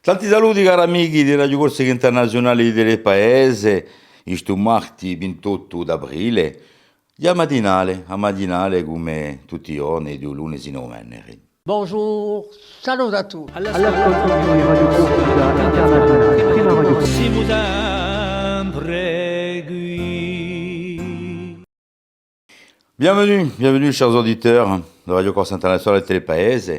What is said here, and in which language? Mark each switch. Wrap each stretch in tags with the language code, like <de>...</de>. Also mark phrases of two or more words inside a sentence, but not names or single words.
<co>Tanti saluti cari amici di Radio Corsica Internazionale del Paese, questo martedì 28 d'aprile, a matinale come tutti i giorni, di lunedì in venerdì.</co> <fr>Bonjour, salut à tous. Bienvenue chers auditeurs de Radio Corsica Internazionale del Paese.</fr>